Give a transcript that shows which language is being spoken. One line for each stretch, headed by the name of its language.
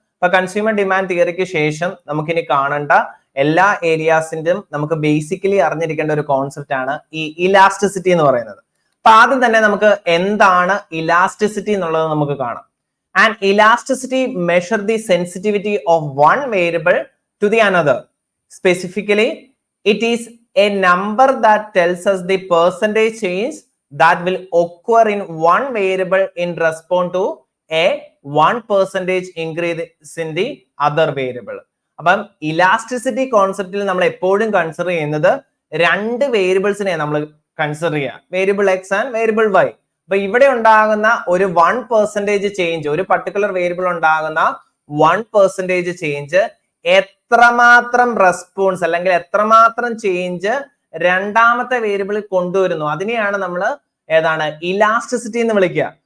Malayalam: അപ്പൊ consumer demand തിയറിക്ക് ശേഷം നമുക്കിനി കാണേണ്ട എല്ലാ ഏരിയാസിന്റെയും നമുക്ക് ബേസിക്കലി അറിഞ്ഞിരിക്കേണ്ട ഒരു കോൺസെപ്റ്റ് ആണ് ഈ ഇലാസ്റ്റിസിറ്റി എന്ന് പറയുന്നത്. അപ്പൊ ആദ്യം തന്നെ നമുക്ക് എന്താണ് ഇലാസ്റ്റിസിറ്റി എന്നുള്ളത് നമുക്ക് കാണാം.
English: And elasticity measure the sensitivity of one variable to the another. Specifically, it is a number that tells us the percentage change that will occur in one variable in response to a 1% increase in the other variable.
Malayalam: അപ്പം elasticity കോൺസെപ്റ്റിൽ നമ്മൾ എപ്പോഴും consider ചെയ്യുന്നത് രണ്ട് വേരിയബിൾസിനെ നമ്മൾ consider ചെയ്യുക, variable X and variable Y. അപ്പൊ ഇവിടെ ഉണ്ടാകുന്ന ഒരു 1% ചേഞ്ച്, ഒരു പർട്ടിക്കുലർ വേരിയബിൾ ഉണ്ടാകുന്ന 1% ചേഞ്ച് എത്രമാത്രം റെസ്പോൺസ് അല്ലെങ്കിൽ എത്രമാത്രം ചേഞ്ച് രണ്ടാമത്തെ വേരിയബിളിൽ കൊണ്ടുവരുന്നു, അതിനെയാണ് നമ്മൾ ഇലാസ്റ്റിസിറ്റി എന്ന് വിളിക്കുക.